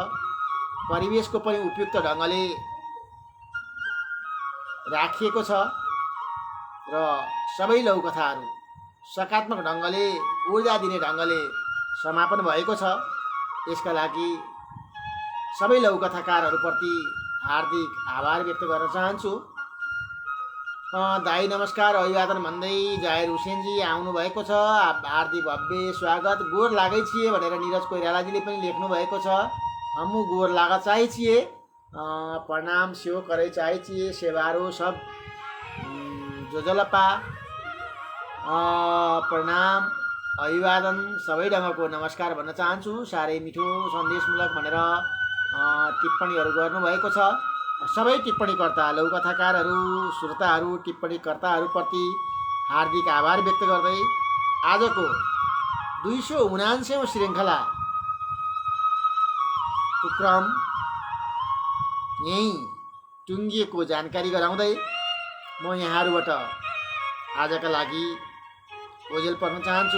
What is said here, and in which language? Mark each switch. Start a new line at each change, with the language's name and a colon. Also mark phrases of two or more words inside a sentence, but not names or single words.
Nepali: परिवेशको पनि उपयुक्त ढङ्गले राखिएको छ र सबै लघुकथाहरू सकारात्मक ढङ्गले ऊर्जा दिने ढङ्गले समापन भएको छ। यसका लागि सबै लघुकथाकारहरूप्रति हार्दिक आभार व्यक्त गर्न चाहन्छु। दाई नमस्कार अभिवादन भन्दै जाहिर हुसेनजी आउनुभएको छ, हार्दिक भव्य स्वागत।
Maithili: गोर लागै छिए
Nepali: भनेर निरज कोइरालाजीले पनि लेख्नु भएको छ।
Maithili: हमू गोर लागा चाहे छिए, प्रणाम सेवा करे चाहे छिए, सेवारो सब जोजलपा प्रणाम अभिवादन
Nepali: सबै ढङ्गको नमस्कार भन्न चाहन्छु। साह्रै मिठो सन्देशमूलक भनेर टिप्पणीहरू गर्नुभएको छ। सबै टिप्पणीकर्ता लघुकथाकारहरू श्रोताहरू टिप्पणीकर्ताहरूप्रति हार्दिक आभार व्यक्त गर्दै आजको 279औं श्रृङ्खलाको क्रम यहीँ टुङ्गिएको जानकारी गराउँदै म यहाँहरूबाट आजका लागि ओझेल पर्न चाहन्छु।